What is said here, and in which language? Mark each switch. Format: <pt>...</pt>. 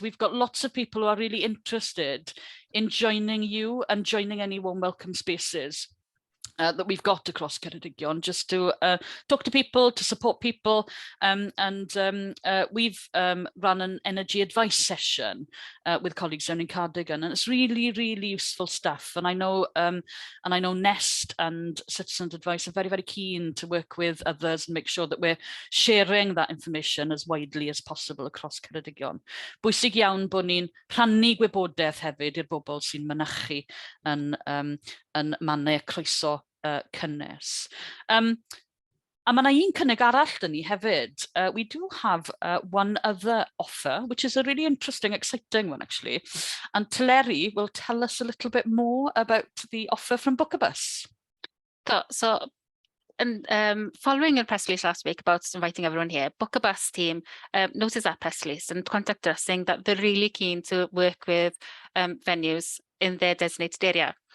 <en>We've got lots of people who are really interested in joining you and joining any warm welcome spaces that we've got across Ceredigion, just to talk to people, to support people, and we've run an energy advice session with colleagues down in Cardigan, and it's really, really useful stuff. And I know Nest and Citizens Advice are very, very keen to work with others and make sure that we're sharing that information as widely as possible across Ceredigion.</en> <cy>Bwysig iawn bod ni'n rhannu gwybodaeth hefyd i'r bobl sy'n mynychu yn mannau Croeso Cynnes. A mae 'na un cynnig arall dyn ni hefyd.</cy> <en>We do have one other offer, which is a really interesting, exciting one actually. And Teleri will tell us a little bit more about the offer from Book a Bus. So and following a press release last week about inviting everyone here, Book a Bus team noticed that press release and contacted us saying that they're really keen to work with venues in their designated area.</en>